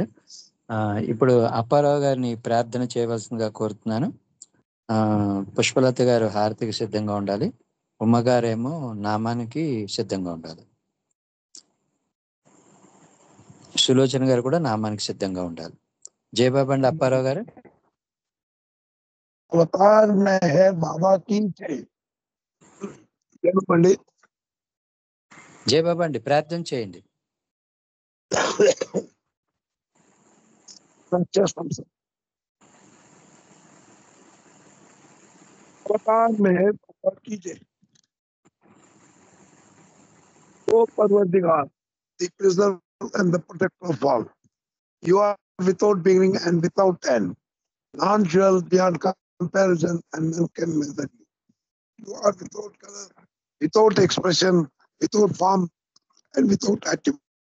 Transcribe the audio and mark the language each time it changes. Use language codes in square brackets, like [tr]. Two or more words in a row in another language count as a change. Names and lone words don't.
[te] ఇప్పుడు అప్పారావు గారిని ప్రార్థన చేయవలసిందిగా కోరుతున్నాను. పుష్పలత గారు హారతికి సిద్ధంగా ఉండాలి, ఉమ్మగారేమో నామానికి సిద్ధంగా ఉండాలి, సులోచన గారు కూడా నామానికి సిద్ధంగా ఉండాలి. జయబాబా అండి అప్పారావు గారు. [hi] అవతార్ మెహర్ బాబా की जय. [te] పండిత్ జయబాబా అండి ప్రార్థన చేయండి. చేస్తాం సార్. [hi] అవతార్ మెహర్ బాబా की जय. [en] O Parvardigar, the preserver and the protector of all. You are without beginning and without end, non-dual, beyond comparison, and none can measure you. You are without color, without expression, without form, and without attribute.